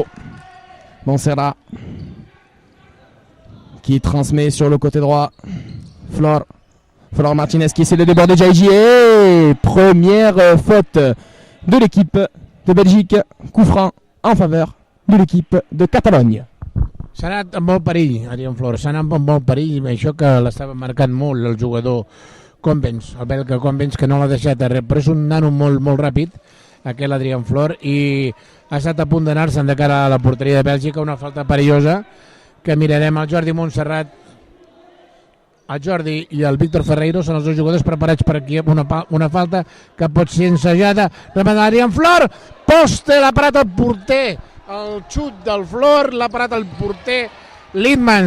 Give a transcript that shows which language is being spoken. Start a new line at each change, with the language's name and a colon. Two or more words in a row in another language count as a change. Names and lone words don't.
French: Montserrat qui transmet sur le côté droit. Flor Martinez qui essaie de déborder Jaiji. Et première faute de l'équipe de Belgique. Coup franc en faveur de l'équipe de Catalogne.
Catalan: S'ha anat amb molt perill, Adrián Flor, s'ha anat amb molt perill, i això que l'estava marcant molt el jugador Convents, el belga Convents, que no l'ha deixat a res, però és un nano molt, molt ràpid, aquell Adrián Flor, i ha estat a punt d'anar-se'n de cara a la porteria de Bèlgica, una falta perillosa, que mirarem el Jordi Montserrat, el Jordi i el Víctor Ferreiro són els dos jugadors preparats per aquí, una falta que pot ser ensajada, remata Adrián Flor, poste, l'ha parat el porter, el xut del Flor, l'ha parat el porter Littmans.